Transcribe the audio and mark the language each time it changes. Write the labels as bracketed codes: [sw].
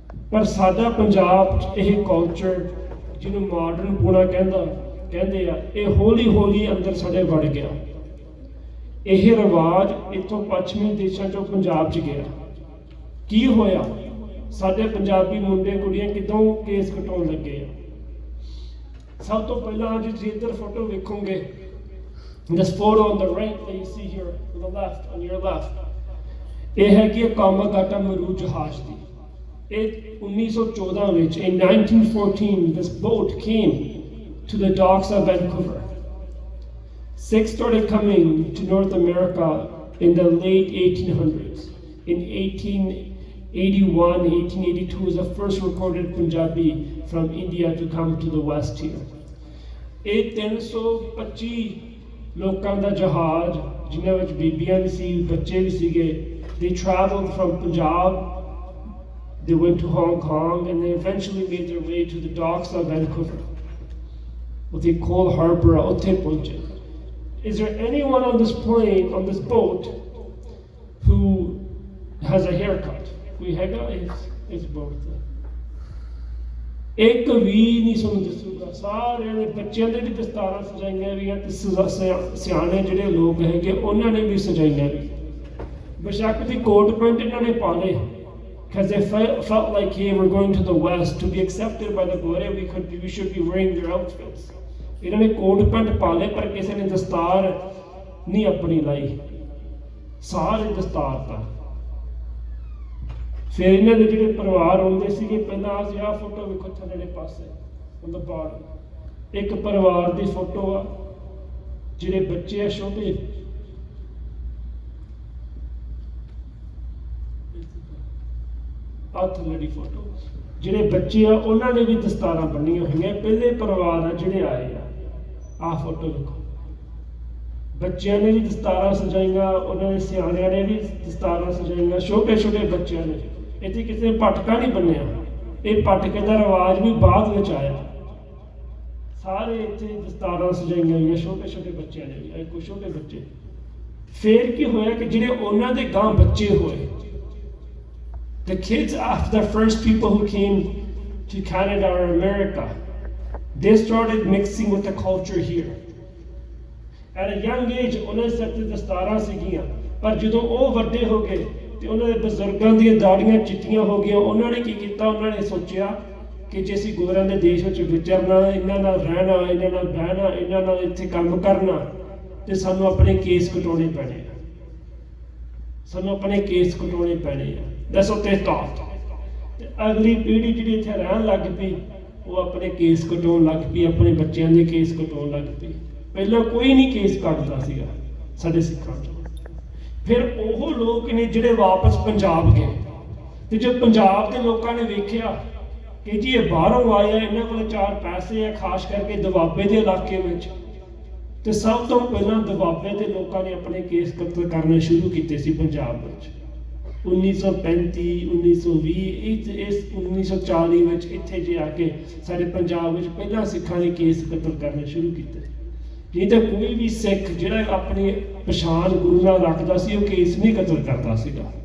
[pa] ਪਰ ਸਾਡਾ ਪੰਜਾਬ 'ਚ ਇਹ ਕਲਚਰ ਜਿਹਨੂੰ ਮਾਡਰਨ ਪੂਣਾ ਕਹਿੰਦੇ ਆ, ਇਹ ਹੌਲੀ ਹੌਲੀ ਅੰਦਰ ਸਾਡੇ ਵੜ ਗਿਆ। ਇਹ ਰਿਵਾਜ ਇੱਥੋਂ ਪੱਛਮੀ ਦੇਸ਼ਾਂ 'ਚੋਂ ਪੰਜਾਬ 'ਚ ਗਿਆ। ਕੀ ਹੋਇਆ? ਸਾਡੇ ਪੰਜਾਬੀ ਮੁੰਡੇ ਕੁੜੀਆਂ ਕਿਦੋਂ ਕੇਸ ਕਟਾਉਣ ਲੱਗੇ ਆ? ਸਭ ਤੋਂ ਪਹਿਲਾਂ ਅੱਜ ਤੁਸੀਂ ਇੱਧਰ ਫੋਟੋ ਵੇਖੋਗੇ, [en] this photo on the right that you see here on the left, on your left, [pa] ਇਹ ਹੈਗੀ ਕਾਮਾਗਾਟਾ ਮਰੂ ਜਹਾਜ਼ ਦੀ। ਇਹ 1914 ਵਿੱਚ, [en] in 1914 this boat came to the docks of Vancouver. Six started coming to North America in the late 1800s. In 1881, 1882 was the first recorded Punjabi from India to come to the West here. [pa] ਇਹ 325 ਲੋਕਾਂ ਦਾ ਜਹਾਜ਼, ਜਿਨ੍ਹਾਂ ਵਿੱਚ ਬੀਬੀਆਂ ਵੀ ਸੀ, ਬੱਚੇ ਵੀ ਸੀਗੇ, [en] they traveled from Punjab, they went to Hong Kong, and they eventually made their way to the docks of Vancouver. [pa] ਉੱਥੇ Cole Harbour, ਉੱਥੇ ਪਹੁੰਚੇ। [en] Is there anyone on this plane, on this boat, who has a haircut? [pa] ਕੋਈ ਹੈਗਾ ਇਸ boat ਤੇ? ਇੱਕ ਵੀ ਨਹੀਂ ਸਾਨੂੰ ਦੱਸੂਗਾ। ਸਾਰਿਆਂ ਦੇ ਬੱਚਿਆਂ ਦੇ ਵੀ ਦਸਤਾਰਾਂ ਸਜਾਈਆਂ ਵੀ ਆ, ਤੇ ਸਿਆਣੇ ਜਿਹੜੇ ਲੋਕ ਹੈਗੇ ਉਹਨਾਂ ਨੇ ਵੀ ਸਜਾਈਆਂ ਵੀ। ਬੇਸ਼ੱਕ ਦੀ ਕੋਟ ਪੈਂਟ ਇਹਨਾਂ ਨੇ ਪਾ ਲਏ, [en] because they felt like, hey, we're going to the West to be accepted by the Gloria, we should be wearing their outfits. [pa] ਇਹਨਾਂ ਨੇ ਕੋਟ ਪੈਂਟ ਪਾ ਲਏ, ਪਰ ਕਿਸੇ ਨੇ ਦਸਤਾਰ ਨਹੀਂ ਆਪਣੀ ਲਾਈ, ਸਾਰੇ ਦਸਤਾਰ ਤਾਂ। ਫਿਰ ਇਹਨਾਂ ਦੇ ਜਿਹੜੇ ਪਰਿਵਾਰ ਆਉਂਦੇ ਸੀਗੇ, ਪਹਿਲਾਂ ਆਹ ਫੋਟੋ ਵੇਖੋ ਥੱਲੇਲੇ ਪਾਸੇ [en] on the bottom, [pa] ਇੱਕ ਪਰਿਵਾਰ ਦੀ ਫੋਟੋ ਆ, ਜਿਹੜੇ ਬੱਚੇ ਆ ਛੋਟੇ, ਆਹ ਥੱਲੇਲੀ ਫੋਟੋ, ਜਿਹੜੇ ਬੱਚੇ ਆ ਉਹਨਾਂ ਨੇ ਵੀ ਦਸਤਾਰਾਂ ਬੰਨੀਆਂ ਹੋਈਆਂ। ਪਹਿਲੇ ਪਰਿਵਾਰ ਆ ਜਿਹੜੇ ਆਏ ਆ। ਆਹ ਫੋਟੋ ਦੇਖੋ, ਬੱਚਿਆਂ ਨੇ ਵੀ ਦਸਤਾਰਾਂ ਸਜਾਈਆਂ, ਉਹਨਾਂ ਦੇ ਸਿਆਣਿਆਂ ਨੇ ਵੀ ਦਸਤਾਰਾਂ ਸਜਾਈਆਂ, ਛੋਟੇ ਛੋਟੇ ਬੱਚਿਆਂ ਨੇ। ਇੱਥੇ ਕਿਸੇ ਨੇ ਪਟਕਾ ਨਹੀਂ ਬੰਨਿਆ, ਇਹ ਪਟਕੇ ਦਾ ਰਿਵਾਜ ਵੀ ਬਾਅਦ ਵਿੱਚ ਆਇਆ। ਸਾਰੇ ਇੱਥੇ ਦਸਤਾਰਾਂ ਸਜਾਈਆਂ ਹੋਈਆਂ, ਛੋਟੇ ਛੋਟੇ ਬੱਚਿਆਂ ਨੇ ਵੀ, ਕੋਈ ਛੋਟੇ ਬੱਚੇ। ਫਿਰ ਕੀ ਹੋਇਆ ਕਿ ਜਿਹੜੇ ਉਹਨਾਂ ਦੇ ਗਾਂ ਬੱਚੇ ਹੋਏ, [en] the kids after the first people who came to Canada or America, they started mixing with the culture here. At a young age, [pa] ਉਹਨਾਂ ਦੇ ਸਿਰ ਤੇ ਦਸਤਾਰਾਂ ਸੀਗੀਆਂ, ਪਰ ਜਦੋਂ ਉਹ ਵੱਡੇ ਹੋ ਗਏ ਤੇ ਉਹਨਾਂ ਦੇ ਬਜ਼ੁਰਗਾਂ ਦੀਆਂ ਦਾੜੀਆਂ ਚਿੱਟੀਆਂ ਹੋ ਗਈਆਂ। ਉਹਨਾਂ ਨੇ ਕੀ ਕੀਤਾ? ਉਹਨਾਂ ਨੇ ਸੋਚਿਆ ਕਿ ਜੇ ਅਸੀਂ ਗੋਰਿਆਂ ਦੇ ਦੇਸ਼ ਵਿੱਚ ਵਿਚਰਨਾ, ਇਹਨਾਂ ਨਾਲ ਰਹਿਣਾ, ਇਹਨਾਂ ਨਾਲ ਬਹਿਣਾ, ਇਹਨਾਂ ਨਾਲ ਇੱਥੇ ਕੰਮ ਕਰਨਾ, ਤੇ ਸਾਨੂੰ ਆਪਣੇ ਕੇਸ ਕਟਾਉਣੇ ਪੈਣੇ ਆ, ਸਾਨੂੰ ਆਪਣੇ ਕੇਸ ਕਟਾਉਣੇ ਪੈਣੇ ਆ। [en] That's what they thought. [pa] ਤੇ ਅਗਲੀ ਪੀੜ੍ਹੀ ਜਿਹੜੀ ਇੱਥੇ ਰਹਿਣ ਲੱਗ ਪਈ, ਉਹ ਆਪਣੇ ਕੇਸ ਕਟਾਉਣ ਲੱਗ ਪਈ, ਆਪਣੇ ਬੱਚਿਆਂ ਦੇ ਕੇਸ ਕਟਾਉਣ ਲੱਗ ਪਈ। ਪਹਿਲਾਂ ਕੋਈ ਨਹੀਂ ਕੇਸ ਕੱਟਦਾ ਸੀਗਾ ਸਾਡੇ ਸਿੱਖਾਂ 'ਚ। ਫਿਰ ਉਹ ਲੋਕ ਨੇ ਜਿਹੜੇ ਵਾਪਸ ਪੰਜਾਬ ਗਏ, ਤੇ ਜਦ ਪੰਜਾਬ ਦੇ ਲੋਕਾਂ ਨੇ ਵੇਖਿਆ ਕਿ ਜੀ ਇਹ ਬਾਹਰੋਂ ਆਏ ਆ, ਇਹਨਾਂ ਕੋਲ 4 ਪੈਸੇ ਆ, ਖਾਸ ਕਰਕੇ ਦੁਆਬੇ ਦੇ ਇਲਾਕੇ ਵਿੱਚ, ਤੇ ਸਭ ਤੋਂ ਪਹਿਲਾਂ ਦੁਆਬੇ ਦੇ ਲੋਕਾਂ ਨੇ ਆਪਣੇ ਕੇਸ ਕਤਲ ਕਰਨੇ ਸ਼ੁਰੂ ਕੀਤੇ ਸੀ ਪੰਜਾਬ ਵਿੱਚ। 1935, 1920, ਇਸ 1940 ਵਿੱਚ ਇੱਥੇ ਜੇ ਆ ਕੇ ਸਾਡੇ ਪੰਜਾਬ ਵਿੱਚ ਪਹਿਲਾਂ ਸਿੱਖਾਂ ਨੇ ਕੇਸ ਕਤਲ ਕਰਨੇ ਸ਼ੁਰੂ ਕੀਤੇ। नहीं तो कोई भी सिख जिहड़ा अपनी पछाण गुरु नाल रखदा सी वो केस नहीं कतल करदा सीगा।